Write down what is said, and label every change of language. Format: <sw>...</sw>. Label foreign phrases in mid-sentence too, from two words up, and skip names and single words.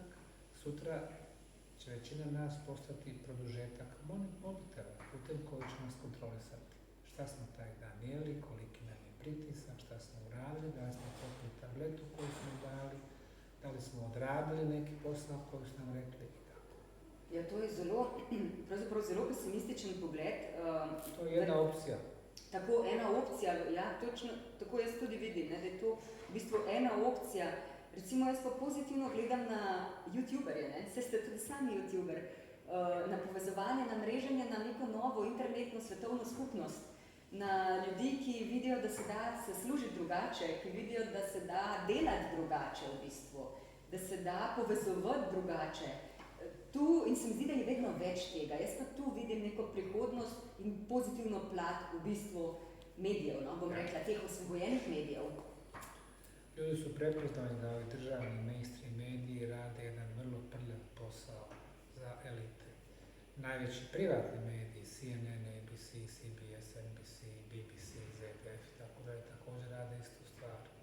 <bs>Sutra će većina nas postati produžetak mobitela, putem koji će nas kontrolisati. Šta smo taj dan jeli, koliki nam je pritisak, šta smo uradili, da li smo popili tabletu koju smo dali, da li smo odradili neki posao koji su nam rekli i tako.</bs> <sl>Ja, to je pravzaprav zelo pesimističen pogled.</sl> <bs>To je jedna opcija.</bs> <sl>Tako, ena opcija, ja, točno, tako jaz tudi vidim, ne, da je to v bistvu ena opcija. Recimo, jaz pa pozitivno gledam na youtuberje, ne, saj ste tudi sami youtuber, na povezovanje, na mreženje, na neko novo internetno svetovno skupnost, na ljudi, ki vidijo, da se da se služiti drugače, ki vidijo, da se da delati drugače v bistvu, da se da povezovati drugače. Tu, in se mi zdi, da je vedno več tega. Jaz pa tu vidim neko prihodnost in pozitivno plat v bistvu medijev, no, bom rekla, teh osvobojenih medijev.</sl> <bs>Ljudi su prepoznali da ovi državni mainstream mediji rade jedan vrlo prljav posao za elite. Najveći privatni mediji, CNN, ABC, CBS, NBC, BBC, ZDF i tako dalje, također rade istu stvar.</bs>